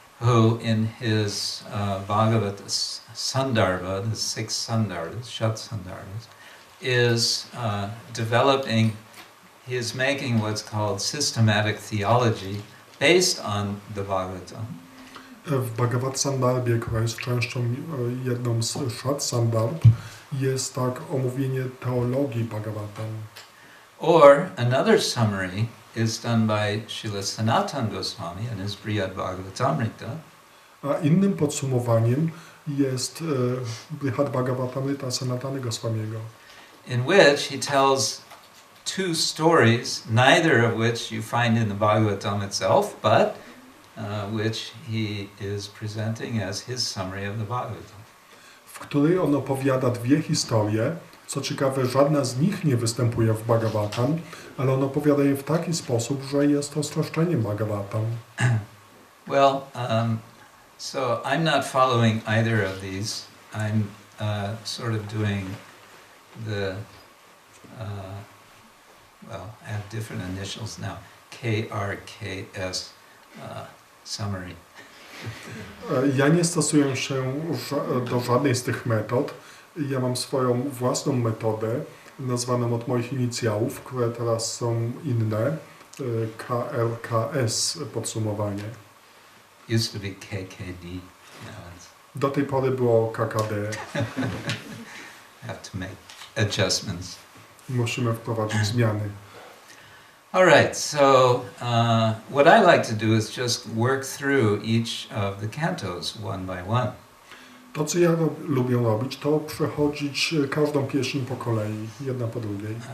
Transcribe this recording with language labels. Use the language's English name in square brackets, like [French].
[English] who in his Bhagavata Sandarbha, the 6 Sandarbhas, Shat Sandarbhas, is developing, he is making what's called systematic theology based on the Bhagavatam. [Polish] W Bhagavad Sandarbhie, która jest częścią jedną z Shat Sandarbh, jest tak omówienie teologii Bhagavatam. [English] Or another summary is done by Srila Sanatana Goswami in his Brihad Bhagavatamrita. [Polish] A innym podsumowaniem jest Brihad Bhagavatamrita Sanatana Goswamiego, [English] in which he tells 2 stories, neither of which you find in the Bhagavatam itself, but which he is presenting as his summary of the Bhagavatam. [Polish] w której on opowiada 2 historie. Co ciekawe, żadna z nich nie występuje w Bhagavatam, ale on opowiada je w taki sposób, że jest to streszczeniem Bhagavatam. [English] Well, so I'm not following either of these. I'm sort of doing the, well, I have different initials now, KRKS summary. [Polish] Ja nie stosuję się do żadnej z tych metod. Ja mam swoją własną metodę, nazwaną od moich inicjałów, które teraz są inne, KLKS podsumowanie. [English] Used to be KKD. Now it's [Polish] Do tej pory było KKD. [English] have to make adjustments. [Polish] Musimy wprowadzić zmiany. [English] All right, so what I like to do is just work through each of the cantos one by one. [Polish] To, co ja lubię robić, to przechodzić każdą pieśń po kolei, jedna po drugiej.